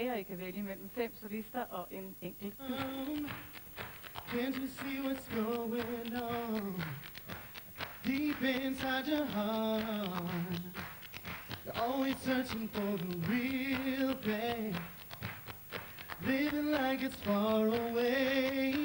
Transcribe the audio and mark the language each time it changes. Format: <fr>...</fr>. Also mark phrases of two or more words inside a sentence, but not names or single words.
<da>I kan vælge mellem 5 solister og en enkelt.</da> <en>Can't you see what's going on deep inside your heart? You're always searching for the real pain, living like it's far away.</en>